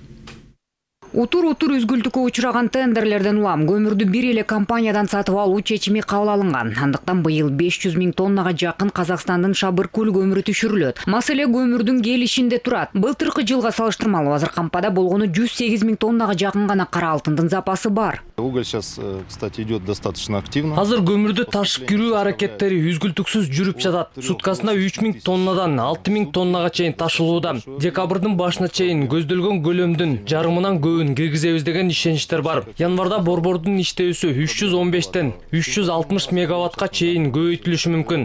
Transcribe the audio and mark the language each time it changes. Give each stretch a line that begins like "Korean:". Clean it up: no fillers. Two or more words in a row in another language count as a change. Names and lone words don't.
Kyrgyz: Утур үзгүлтүккө учураган тендерлерден улам көмүрдү бир эле компаниядан сатып алуу чечими кабыл алынган. Андыктан быйыл 500 000 тоннага жакын Казакстандын Шабыркөл көмүрү түшүрүлөт. Маселе көмүрдүн келишинде турат. Былтыркы жылга салыштырмалуу Азыркампада болгону 108 000 тоннага жакын гана кара алтындын запасы бар.
Russian: Уголь сейчас, кстати, идет достаточно активно.
Kyrgyz: Азыр көмүрдү ташып кирүү аракеттери үзгүлтүксүз жүрүп жатат. Суткасына 3000 тоннадан 6000 тоннага чейин ташылууда. Декабрдын башына чейин көздөлгөн көлөмдүн жарымынан киргизебиз деген ишеничтер бар. Январда борбордун иштөөсү 315тен 360 мегаваттка чейин көбөйтүлүшү мүмкүн.